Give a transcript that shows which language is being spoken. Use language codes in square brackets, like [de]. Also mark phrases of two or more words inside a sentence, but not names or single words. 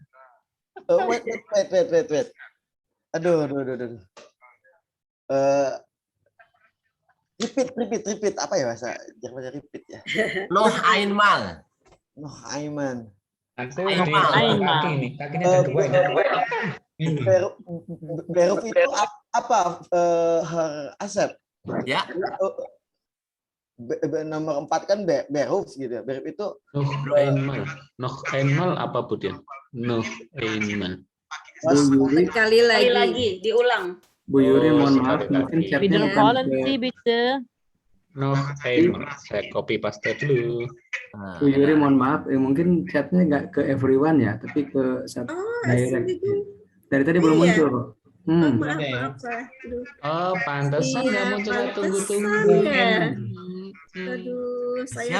[en] Wait. Aduh. Repeat. [id] Apa ya bahasa Jerman repeat ya? [de] Noch einmal. [id] Aku kakinya ada 2 ini. Beruf itu apa? Asep. Ya. Nomor 4 kan beruf gitu ya. Beruf itu [de] Noch einmal [id] apa Bu Dian? [de] Noch einmal. [id] Sekali lagi diulang. Bu Yuri, mohon maaf, mungkin chatnya [de] Wiederholen Sie bitte. Noch einmal. [id] Saya [en] copy paste [id] dulu. Bu Yuri, mohon maaf, mungkin chatnya nggak ke everyone ya, tapi ke satu direct. Dari tadi belum muncul kok. Maaf. Oh, pantesan nggak muncul. Tunggu. Aduh, saya